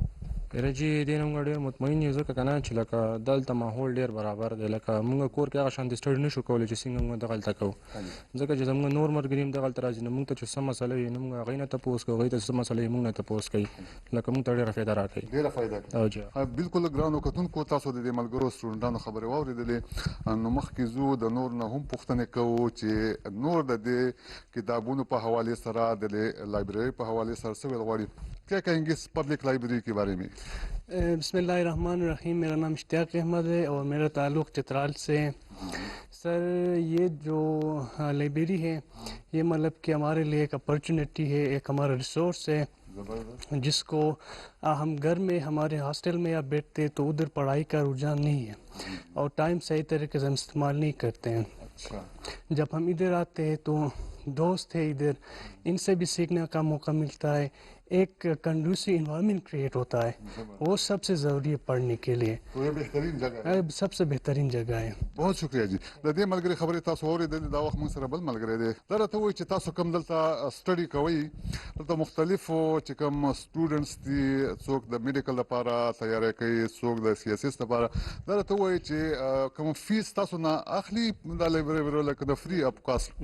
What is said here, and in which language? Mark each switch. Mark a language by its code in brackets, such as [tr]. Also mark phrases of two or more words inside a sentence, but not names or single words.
[ps] پیره جی دې نه موږ ډېر مطمئن یو ځکه که نه چې لکه دلته ماحول ډېر برابر دی لکه موږ کور کې هغه شانتې سټډي نه شو کولی چې څنګه موږ دغلته کوو ځکه چې زموږ نور ملګري هم دغلته راځي نو موږ ته چې څه مسله وي نو موږ هغوی نه تپوس کوو هغوی ته څه مسله وي موږ نه تپوس کوي لکه موږ ته ډېره فایده راکوي ډېره فایده او جی بالکل ګرانو کتونکو تاسو د دې ملګرو سټوډنټانو خبرې واورېدلې نو مخکې ځو د نور نه هم پوښتنې کوو چې نور د دې کتابونو په حوالې سره د لایبرري په حوالې سره څه ویل غواړي [ur] کیا کہیں گے اس پبلک لائبریری کے بارے میں [ar] بسم اللہ الرحمن الرحیم [ur] میرا نام اشتیاق احمد ہے اور میرا تعلق چترال سے ہے سر یہ جو لائبریری ہے یہ مطلب کہ ہمارے لیے ایک اپرچونیٹی ہے ایک ہمارا ریسورس ہے جس کو ہم گھر میں ہمارے ہاسٹل میں یا بیٹھتے تو ادھر پڑھائی کا رجحان نہیں ہے اور ٹائم صحیح طریقے سے ہم استعمال نہیں کرتے ہیں جب ہم ادھر آتے ہیں تو دوست ہے ادھر ان سے بھی سیکھنے کا موقع ملتا ہے ایک [en] conducive environment create [ur] ہوتا ہے وہ سب سے ضروری ہے پڑھنے کے لیے بہترین جگہ ہے سب سے بہترین جگہ ہے [ps] بہت شکریہ جی د دې ملګری خبرې تاسو اورېدلې دا وخت موږ سره بل ملګری دی دا راته وایي چې تاسو کوم دلته سټډي کوئ دلته مختلفو چې کوم سټوډنټس دي څوک د میډیکل لپاره تیاری کوي څوک د سیاسس لپاره دا راته وایي چې کوم فیس تاسو نه اخلي دا لایبرري لکه د [en] free of cost